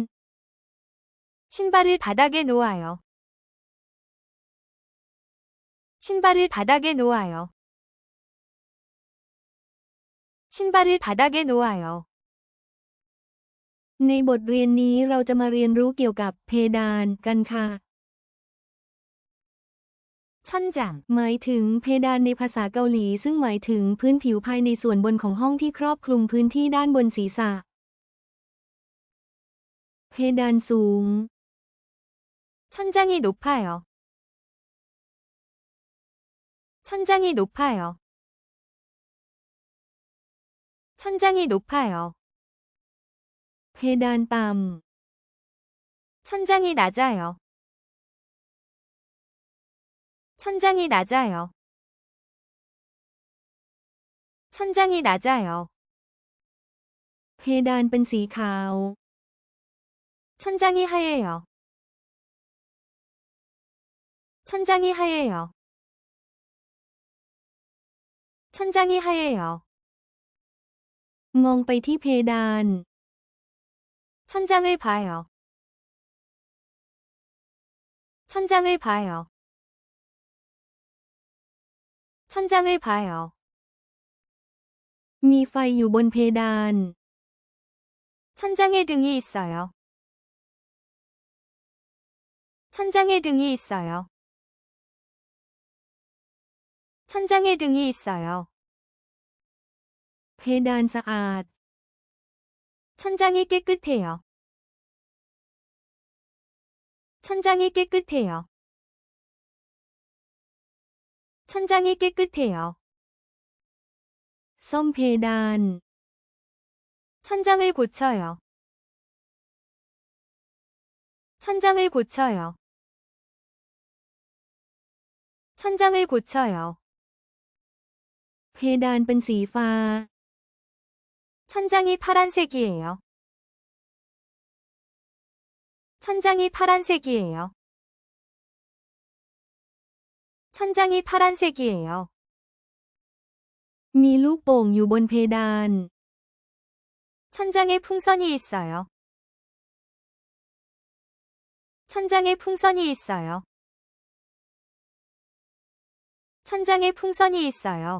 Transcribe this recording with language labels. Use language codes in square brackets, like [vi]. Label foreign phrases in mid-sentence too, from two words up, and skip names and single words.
[ko] 신발을 바닥에 놓아요. 신발을 바닥에 놓아요. 신발을 바닥에 놓아요. [th] ในบทเรียนนี้เราจะมาเรียนรู้เกี่ยวกับเพดานกันค่ะ [ko] 천장 [th] หมายถึงเพดานในภาษาเกาหลีซึ่งหมายถึงพื้นผิวภายในส่วนบนของห้องที่ครอบคลุมพื้นที่ด้านบนศีรษะ เพดานสูง [ko] 천장이 높아요. 천장이 높아요. 천장이 높아요. [th] เพดานต่ำ [ko] 천장이 낮아요. 천장이 낮아요. 천장이 낮아요. [th] เพดานเป็นสีขาว [ko] 천장이 하얘요. 천장이 하얘요. 천장이 하얘요. [th] มองไปที่เพดาน [ko] 천장을 봐요. 천장을 봐요. 천장을 봐요. [th] มีไฟอยู่บนเพดาน [ko] 천장에 등이 있어요. 천장에 등이 있어요. 천장에 등이 있어요. [th] เพดานสะอาด [ko] 천장이 깨끗해요. 천장이 깨끗해요. 천장이 깨끗해요. [th] ซ่อมเพดาน [ko] 천장을 고쳐요. 천장을 고쳐요. 천장을 고쳐요. [th] เพดานเป็นสีฟ้า [ko] 천장이 파란색이에요. 천장이 파란색이에요. 천장이 파란색이에요. [th] มีลูกโป่งอยู่บนเพดาน [ko] 천장에 풍선이 있어요. 천장에 풍선이 있어요. 천장에 풍선이 있어요.